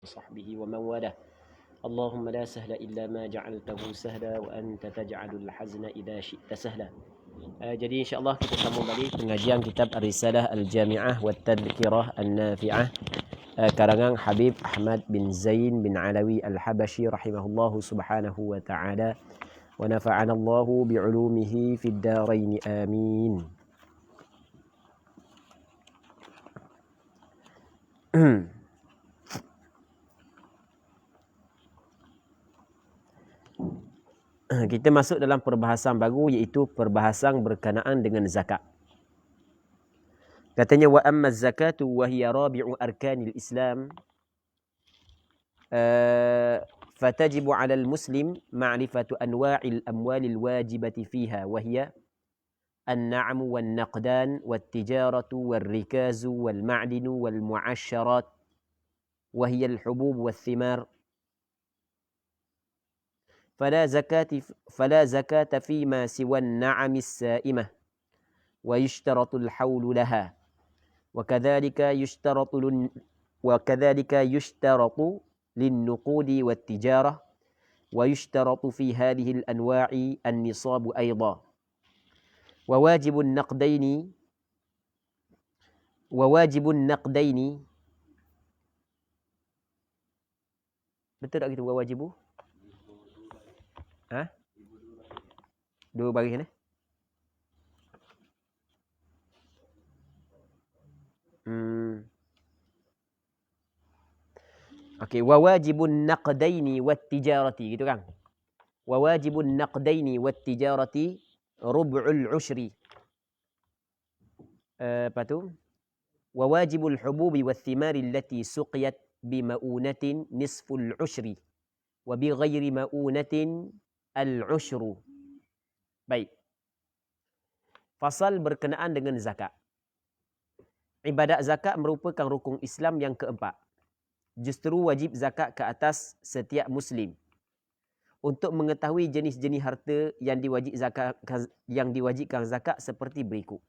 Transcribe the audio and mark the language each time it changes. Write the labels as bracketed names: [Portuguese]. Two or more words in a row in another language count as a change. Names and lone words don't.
[Arabic] وصحبه ومن والاه. اللهم لا سهل إلا ما جعلته سهلا وأنت تجعل الحزن إذا شئت سهلا. [Malay] Jadi insyaAllah kita sambung balik pengajian kitab Ar-Risalah Al-Jami'ah wa Tadhkirah An-Nafi'ah karangan Habib Ahmad bin Zain bin Alawi Al-Habashi [Arabic] رحمه الله سبحانه وتعالى ونفعنا الله بعلومه في الدارين آمين. [Malay] Kita masuk dalam perbahasan baru, iaitu perbahasan berkenaan dengan zakat. [Arabic] Katanya وأما الزكاة وهي رابع أركان الإسلام فتجب على المسلم معرفة أنواع الأموال الواجبة فيها وهي النعم والنقدان والتجارة والركاز والمعدن والمعشرات وهي الحبوب والثمار. فلا زكاة فيما سوى النعم السائمة ويشترط الحول لها وكذلك يشترط للنقود والتجارة ويشترط في هذه الأنواع النصاب أيضا وواجب النقدين [Malay] betul tak gitu [Arabic] wajibu? [Malay] Dua baris ni. Okey, [Arabic] وواجب النقدين والتجارة [Malay] gitu kan. [Arabic] وواجب النقدين والتجارة ربع العشر. [Malay] Apa tu? [Arabic] وواجب الحبوب والثمار التي سقيت بمعونة نصف العشر وبغير معونة العشر. [Malay] Baik. Fasal berkenaan dengan zakat. Ibadat zakat merupakan rukun Islam yang keempat. Justru wajib zakat ke atas setiap Muslim. Untuk mengetahui jenis-jenis harta yang diwajibkan zakat seperti berikut.